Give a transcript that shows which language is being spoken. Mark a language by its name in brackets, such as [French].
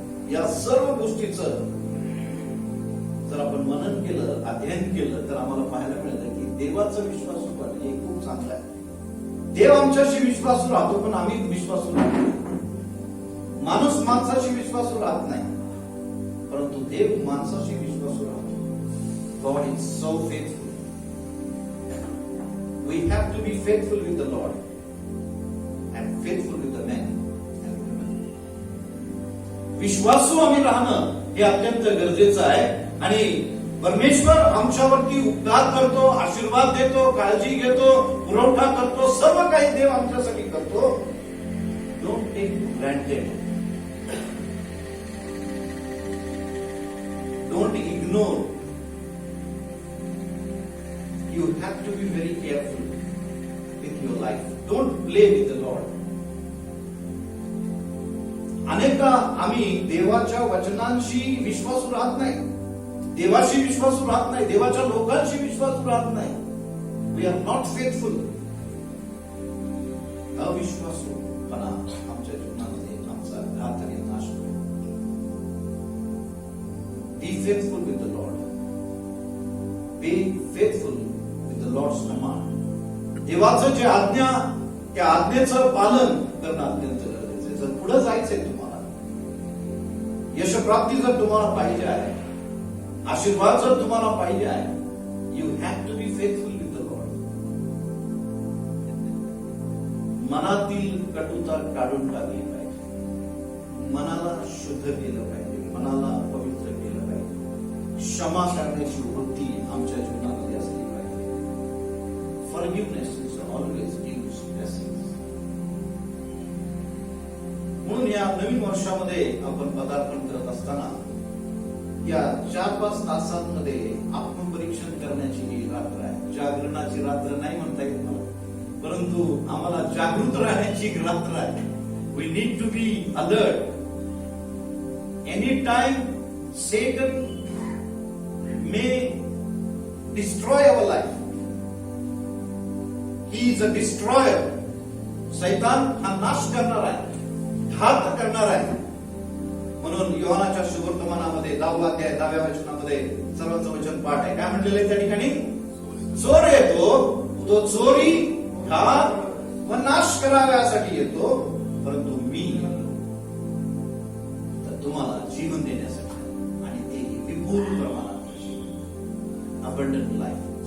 [Marathi] या सर्व गोष्टीचं जर आपण मनन केलं, अध्ययन केलं, तर आम्हाला पाहायला मिळतं की देवाचा विश्वासू हे खूप चांगला आहे. देव आमच्याशी विश्वासू राहतो, पण आम्ही विश्वासू राहतो. माणूस माणसाशी विश्वासू राहत नाही, परंतु देव माणसाशी विश्वासू राहतो. [English] God is so faithful. We have to be faithful with the Lord and faithful with the men and women. [Marathi] विश्वासू आम्ही राहणं हे अत्यंत गरजेचं आहे. आणि परमेश्वर आमच्यावरती उपकार करतो, आशीर्वाद देतो, काळजी घेतो, पुरवठा करतो, सर्व काही देव आमच्यासाठी करतो. [English] Don't take granted, don't ignore. You have to be very careful with your life. Don't play with the Lord. [Marathi] अनेकदा आम्ही देवाच्या वचनांशी विश्वासू राहत नाही, देवाशी विश्वासू राहत नाही, देवाच्या लोकांशी विश्वासू राहत नाही. [English] We are not faithful. [Marathi] अविश्वासूपणा आमच्या जीवनामध्ये आमचा घातक नाश होतो. [English] Be faithful with the Lord. Be faithful with the Lord's command. [Marathi] देवाचं जे आज्ञा, त्या आज्ञेचं पालन करणं अत्यंत गरजेचं आहे. जर पुढे जायचंय तुम्हाला, यशप्राप्ती जर तुम्हाला पाहिजे आहे, आशीर्वाद जर तुम्हाला पाहिजे आहे, [English] You have to be faithful with the Lord. [Marathi] मनातील कटुता काढून टाकली पाहिजे, मनाला शुद्ध केलं पाहिजे, मनाला पवित्र केलं पाहिजे. क्षमा करण्याची वृत्ती आमच्या जीवनामध्ये असली पाहिजे. [English] Forgiveness always gives blessings. [Marathi] म्हणून या नवीन वर्षामध्ये आपण पदार्पण करत असताना या 4-5 तासांमध्ये आत्मपरीक्षण करण्याची ही रात्र आहे. जागरणाची रात्र नाही म्हणता येत मला, परंतु आम्हाला जागृत राहण्याची रात्र आहे. [English] We need to be alert. Any time Satan may destroy our life. He is a destroyer. [Marathi] सैतान हा नाश करणार आहे, घात करणार आहे. म्हणून योहानाच्या शुभवर्तमानामध्ये 10व्या अध्याय 10व्या वचनामध्ये सर्वांचं वचन पाठ आहे. काय म्हटलेलं आहे त्या ठिकाणी? चोर येतो, तो चोरी, घात व नाश कराव्यासाठी येतो, परंतु मी तर तुम्हाला जीवन देण्यासाठी, आणि ते विपुल प्रमाणात [English] Abundant life.